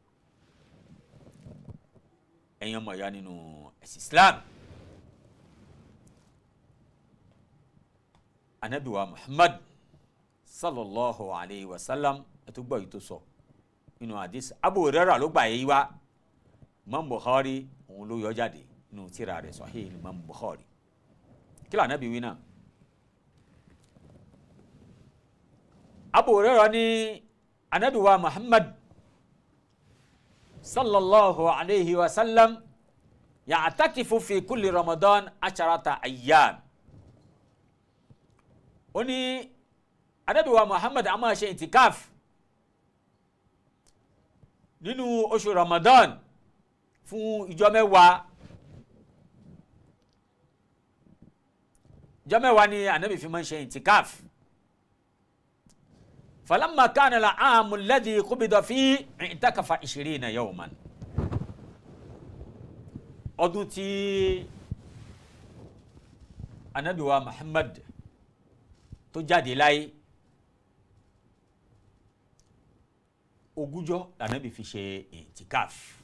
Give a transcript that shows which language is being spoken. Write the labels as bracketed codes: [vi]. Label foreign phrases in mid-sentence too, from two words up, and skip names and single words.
[yo] ẹ̀yin ọmọ ìyá nínú ẹ̀sìn Islam Ànábì wa Muhammad [ar] صلى الله عليه وسلم [yo] ẹ̀tú gbọ́ yìí tó sọ nínú hadith Abu Hurairah ló gbà yìí wá Imam Bukhari òun ló yọ jáde nínú tírà rẹ̀ Sahih Imam Bukhari kí ló Ànábì wí náà Abu Hurairah ní Ànábì wa Muhammad [ar] صلى الله عليه وسلم يعتكف في كل رمضان 10 أيام [yo] ó ní Ànábì wa Muhammad a máa ṣe ìtìkáf nínú oṣù Ramadan fún ìjọ mẹ́wàá ni Ànábì fi máa ń ṣe ìtìkáf [ar] فلما كان العام الذي قبض فيه اعتكف 20 يوما [yo] ọdún tí Ànábì wa Muhammad tó jáde láyé ogúnjọ́ l'Ànábì fi ṣe ìtìkáf